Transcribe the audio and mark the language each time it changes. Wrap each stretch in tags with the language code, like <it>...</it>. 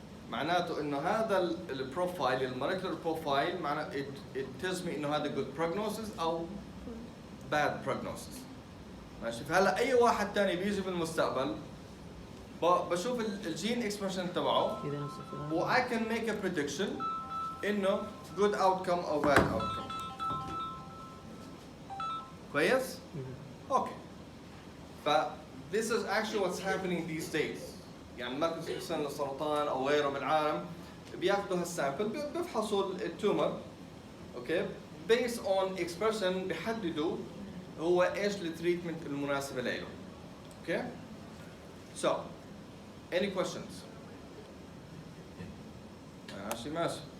<ar>معناته انه هذا البروفايل المولكيولر بروفايل معناه</ar> <en>it tells me</en> <ar>انه هذا</ar> <en>good prognosis</en> <ar>او</ar> <en>bad prognosis.</en> <ar>ماشي. فهلا اي واحد ثاني بيجي بالمستقبل بشوف الجين اكسبريشن تبعه و</ar> <en>I can make a prediction</en> <ar>انه</ar> <en>good outcome</en> <ar>او</ar> <en>bad outcome.</en> <ar>كويس؟ اوكي.</ar> <en>ف this is actually what's happening these days.</en> <ar>يعني مركز اكسن للسرطان او غيره بالعالم بياخذوا هالسامبل بيفحصوا التومر اوكي</ar> <en>based on expression</en> <ar>بيحددوا هو ايش التريتمنت المناسبه له.</ar> <en>Okay? So any questions؟</en> <ar>ماشي.</ar>